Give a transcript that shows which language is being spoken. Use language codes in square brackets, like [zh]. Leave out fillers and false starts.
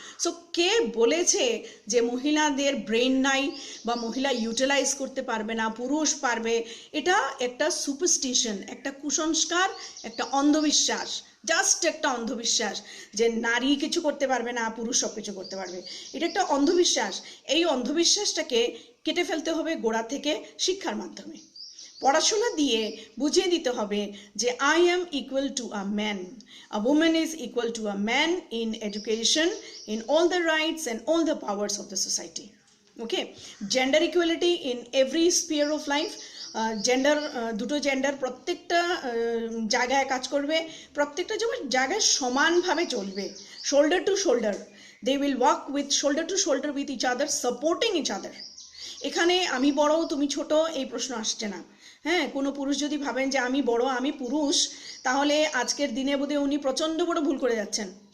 [bn] So কে বলেছে যে মহিলাদের ব্রেন নাই বা মহিলা ইউটিলাইজ করতে পারবে না, পুরুষ পারবে? এটা একটা সুপারস্টিশন, একটা কুসংস্কার, একটা অন্ধবিশ্বাস, জাস্ট একটা অন্ধবিশ্বাস যে নারী কিছু করতে পারবে না, পুরুষ সব কিছু করতে পারবে। এটা একটা অন্ধবিশ্বাস। এই অন্ধবিশ্বাসটাকে কেটে ফেলতে হবে গোড়া থেকে শিক্ষার মাধ্যমে। পড়াশোনা দিয়ে বুঝিয়ে দিতে হবে যে [en] I am equal to a man, a woman is equal to a man in education, in all the rights and all the powers of the society. Okay, gender equality in every sphere of life. [bn] দুটো gender প্রত্যেকটা জায়গায় কাজ করবে, প্রত্যেকটা জায়গায় সমানভাবে চলবে, [en] Shoulder to shoulder. They will work with shoulder to shoulder with each other, supporting each other. [bn] এখানে আমি বড় তুমি ছোট এই প্রশ্ন আসছে না। হ্যাঁ, কোনো পুরুষ যদি ভাবেন যে আমি বড় আমি পুরুষ, তাহলে আজকের দিনে বোধহয় উনি প্রচণ্ড বড় ভুল করে যাচ্ছেন।